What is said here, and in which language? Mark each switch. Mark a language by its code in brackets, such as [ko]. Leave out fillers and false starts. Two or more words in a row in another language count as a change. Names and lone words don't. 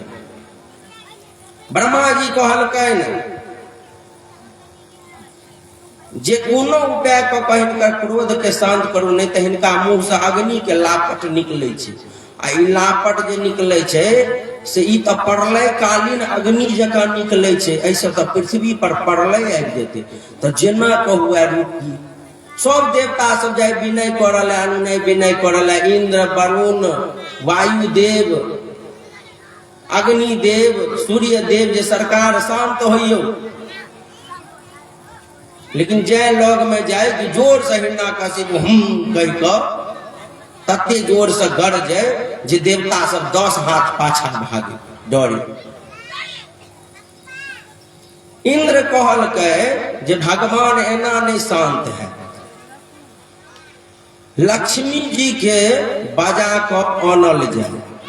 [mai] ब्रह्मा जी कहलकनि जे कोनो उपाय कऽ कऽ हिनकर क्रोध के शांत करू, नहीं तो हिनका मुंह से अग्नि के लापट निकलै छै। आ ई लापट जे निकलै छै से ई तो प्रलय कालीन अग्नि जकाँ निकलै छै। ऐसे तो पृथ्वी पर प्रलय आबि जेतै। तो जेना कहुआ रुकी, सब देवता सब जाय विनय करल, अनुनय विनय करल, इंद्र, वरुण, वायुदेव, अग्निदेव, सूर्य देव जे सरकार शांत होइयो। लेकिन जय लग में जाए कि जोर से हिरण्यकशिपु हम कह कऽ तते जोर से गरजे जे देवता सब 10 हाथ पाछा भागे डरे। इंद्र कहलकै जे भगवान एना नहीं शांत है, लक्ष्मी जी के बजा कऽ आनल जाए।